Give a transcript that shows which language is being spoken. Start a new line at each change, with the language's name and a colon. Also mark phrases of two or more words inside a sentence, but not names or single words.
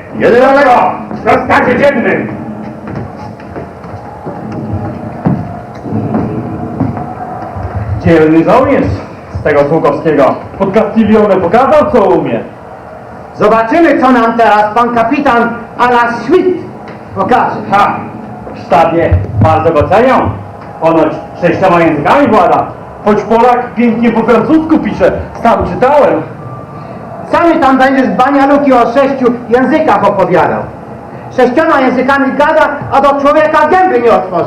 Polish: Generale! W rozkazie dziennym. Dzielny żołnierz z tego Sługowskiego. Pod Castiglione pokazał, co umie. Zobaczymy, co nam teraz pan kapitan
French: a la suite
Polish: pokaże. Ha! W sztabie bardzo go cenią. Ponoć 6 językami włada. Choć Polak pięknie po francusku pisze. Sam czytałem. Samy tam będziesz banialuki o 6 językach opowiadał. 6 językami gada, a do człowieka gęby nie otworzy.